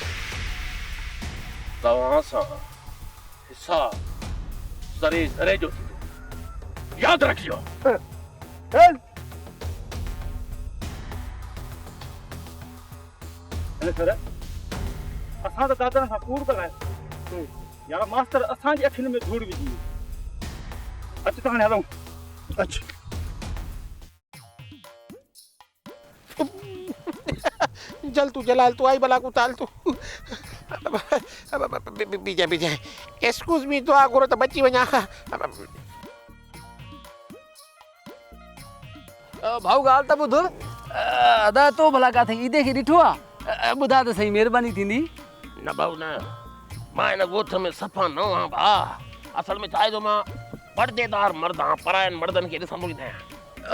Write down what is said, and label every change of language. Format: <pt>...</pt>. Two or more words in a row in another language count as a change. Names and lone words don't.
<sd>तव्हां सां हिसाब सरे सरे जो थींदो, यादि रखियो। हल सर असां त दादा सां कूड़ था ॻाल्हायूं, यार मास्तर असांजी अखियुनि में धूड़ विझी वियो। अच त हाणे हलूं। अच्छा जल तू जलाल तू आई भला को ताल तू बीजा बीजा</sd> <en>excuse me</en> <sd>तो आगुरो त बची वञा। भाऊ ॻाल्हि त ॿुध, अदा तो भला किथे ईदे खे ॾिठो आहे? ॿुधा त सही, महिरबानी थींदी। न भाऊ न, मां हिन ॻोठ में सफ़ा न आहियां भाउ। असल में छा आहे जो मां पर्देदार मर्द आहियां, परायनि मर्दनि खे ॾिसंदो ई न आहियां।</sd>